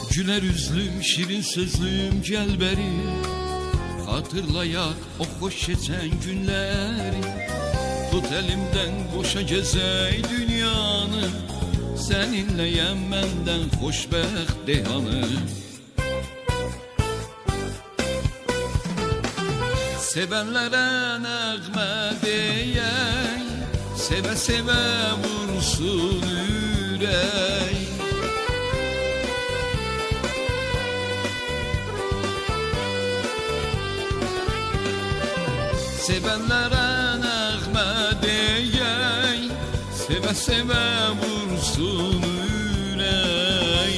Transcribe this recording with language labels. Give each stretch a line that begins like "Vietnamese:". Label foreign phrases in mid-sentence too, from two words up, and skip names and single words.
Turkish: Esmer üzlüm, şirin sözlüm gel beri, hatırlayak o hoş geçen günleri.
Azerbaijani: Tut elimden koşa gezey dünyanı, seninleyem menden hoşbəxt dehanı. Sevenlere nəğmə deyək, sevə sevə vursun ürək. Sevenlere nəğmə deyək, sevə sevə vursun ürək.